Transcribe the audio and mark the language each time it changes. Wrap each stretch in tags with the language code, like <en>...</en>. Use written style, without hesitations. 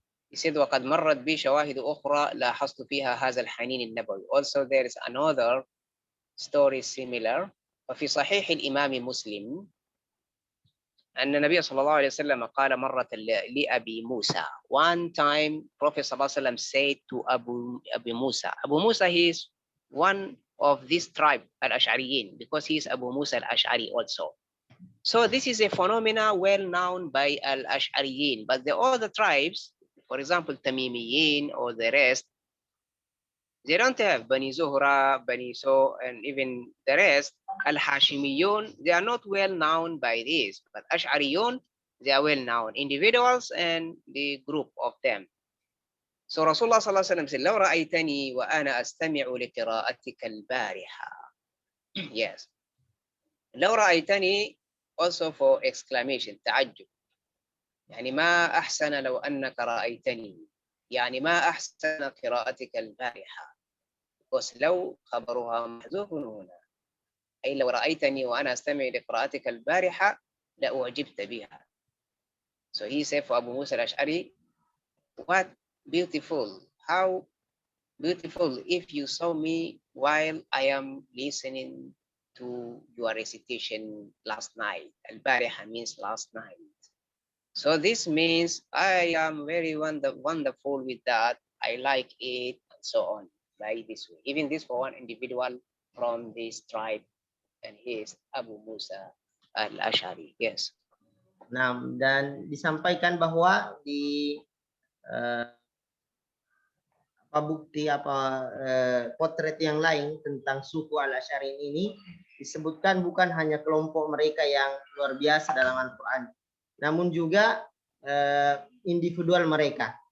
<en>He said,</en> <ar>وَقَدْ مَرَّتْ بِي شَوَاهِدُ أُخْرَى لَاحَظْتُ فِيهَا هَذَا الْحَنِينِ النَّبَوِيُّ.</ar> <en>Also there is another story similar.</en> <ar>وفي صحيح الإمام مسلم أن النبي صلى الله عليه وسلم قال مرة لأبي موسى.</ar> <en>One time Prophet صلى الله عليه وسلم said to Abu Musa. Abu Musa, he is one of this tribe al-Ash'ariyin because he is Abu Musa al-Ash'ari also. So this is a phenomena well known by al-Ash'ariyin, but the other tribes, for example, Tamimiyin or the rest, they don't have Bani Zuhra, Bani So, and even the rest. Al-Hashimiyun, they are not well known by this, but Ash'ariyun, they are well known, individuals and the group of them. So</en> <ar>Rasulullah sallallahu alaihi wasallam</ar> <en>said,</en> <ar>"لو رأيتني وأنا أستمع لقراءتك البارحة."</ar> <en>Yes.</en> <ar>لو رأيتني</ar> <en>also for exclamation,</en> <ar>تعجب. يعني ما أحسن لو أنك رأيتني. يعني ما أحسن قراءتك البارحة.</ar> <en>Because</en> <ar>لو خبرها محذوف هنا. أي لو رأيتني وأنا أستمع لقراءتك البارحة لأعجبت بها.</ar> <en>So he said for Abu Musa al-Ash'ari, what beautiful, how beautiful if you saw me while I am listening to your recitation last night. Al-Bariha means last night. So this means I am very wonderful with that. I like it and so on, like this way. Even this for one individual from this tribe, and he is Abu Musa al-Ash'ari. Yes.</en> <id>Nah, dan disampaikan bahwa di bukti potret yang lain tentang suku Al-Asy'ari ini disebutkan bukan hanya kelompok mereka yang luar biasa dalam Al-Quran, namun juga individual mereka.</id>